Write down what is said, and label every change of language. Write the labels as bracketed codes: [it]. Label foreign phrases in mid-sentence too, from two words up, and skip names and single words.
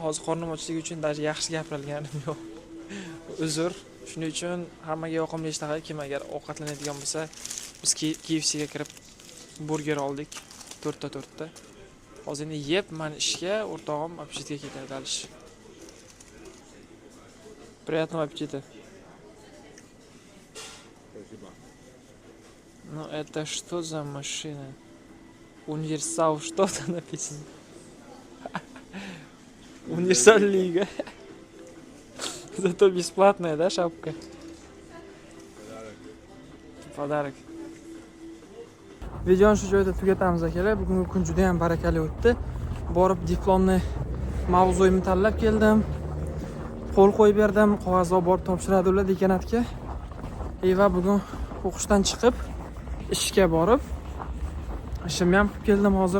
[uz] Hozir qornim ochligi uchun даже yaxshi gapirganim yo'q. Uzr. Shuning uchun hammaga yoqimli ishtaha, kim agar ovqatlanadigan bo'lsa, biz KFC ga kirib burger oldik. 4 ta. Hozir endi yeb, men ishga, o'rtog'im apetitga ketadi dalish. [ru] Приятного аппетита. Ну это что за машина? Универсал что-то написано. Универсал лига. Зато бесплатная, да, шапка? Подарок. [uz] Videoni shu joyda tugatamiz akalar. Bugungi kun juda ham barakali o'tdi. Borib diplomni mavzuyimni tanlab keldim. Qo'l qo'yib berdim, qog'ozlar borib topshiradi ular dekanatga. Va bugun o'qishdan chiqib ishga borib ishimni ham qilib keldim hozir.